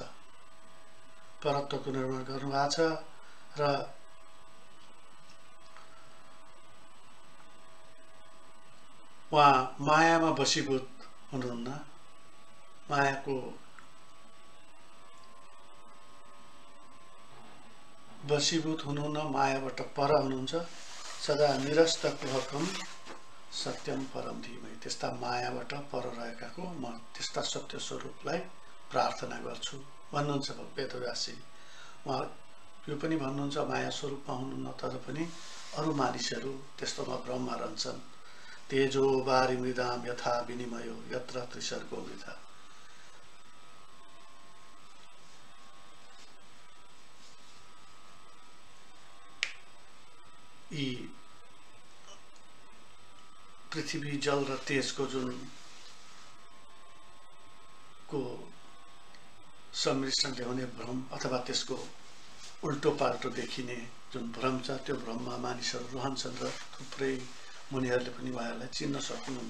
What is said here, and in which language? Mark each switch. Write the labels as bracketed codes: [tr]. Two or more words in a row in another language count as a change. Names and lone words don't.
[ne] परत्वको निरूपण गर्नुभएको छ र उहाँ मायामा बसीभूत हुनुहुन्न, मायाको बसीभूत हुनुहुन्न, मायाबाट पर हुनुहुन्छ। [sa] सदा निरस्त कुहकम सत्यम परम धीमहि, [ne] त्यस्ता मायाबाट पर रहेकाको म त्यस्ता सत्य स्वरूपलाई प्रार्थना गर्छु भन्नुहुन्छ वेदव्यासजी। उहाँ यो पनि भन्नुहुन्छ माया स्वरूपमा हुनुहुन्न, तर पनि अरू मानिसहरू त्यस्तोमा ब्रह्म रहन्छन्। [sa] तेजो वारि मृदाम यथा विनिमयो यत्र त्रिसर्गो मृदा। [ne] यी पृथ्वी जल र तेजको जुन को सम्मिश्रणले हुने भ्रम अथवा त्यसको उल्टो पाल्टो देखिने जुन भ्रम छ, त्यो भ्रममा मानिसहरू रहन्छन् र थुप्रै मुनिहरूले पनि उहाँहरूलाई चिन्न सक्नुहुन्न।